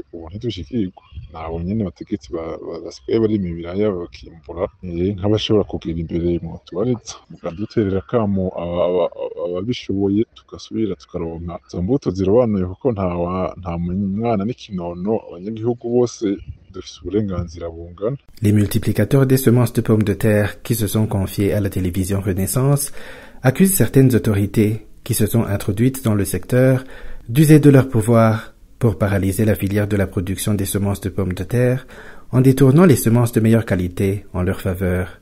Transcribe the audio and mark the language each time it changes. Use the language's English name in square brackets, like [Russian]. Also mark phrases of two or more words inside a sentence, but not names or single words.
[Rundi] Ubu ntidushikirwa nabo nyene abategetsi basigaye barima ibiraya bakimbura nk'abashobora kugira imbere mu tubaritsa mukaduterera kamo ababishoboye tugasubira tukaronka izo mbuto zirobanuye kuko nta mwana n'ikinono abanyagihugu bose dufise uburenganzira bungana. [French] Les multiplicateurs des semences de pommes de terre qui se sont confiés à la télévision Renaissance accusent certaines autorités qui se sont introduites dans le secteur d'user de leur pouvoir pour paralyser la filière de la production des semences de pommes de terre en détournant les semences de meilleure qualité en leur faveur.